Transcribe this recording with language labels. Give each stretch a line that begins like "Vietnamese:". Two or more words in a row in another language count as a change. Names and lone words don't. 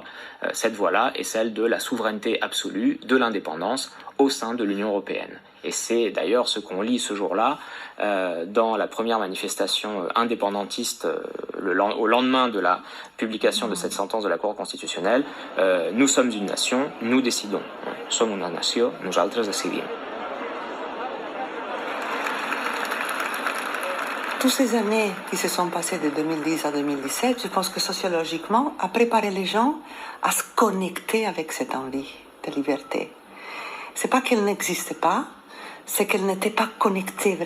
French: Cette voie-là est celle de la souveraineté absolue, de l'indépendance au sein de l'Union européenne. Et c'est d'ailleurs ce qu'on lit ce jour-là dans la première manifestation indépendantiste au lendemain de la publication de cette sentence de la Cour constitutionnelle. Nous sommes une nation, nous décidons.
Catalan: Som una nació, nosaltres decidim.
French: Toutes ces années qui se sont passées de 2010 à 2017, je pense que sociologiquement, a préparé les gens à se connecter avec cette envie de liberté. C'est pas qu'elle n'existait pas, c'est qu'elle n'était pas connectée vraiment.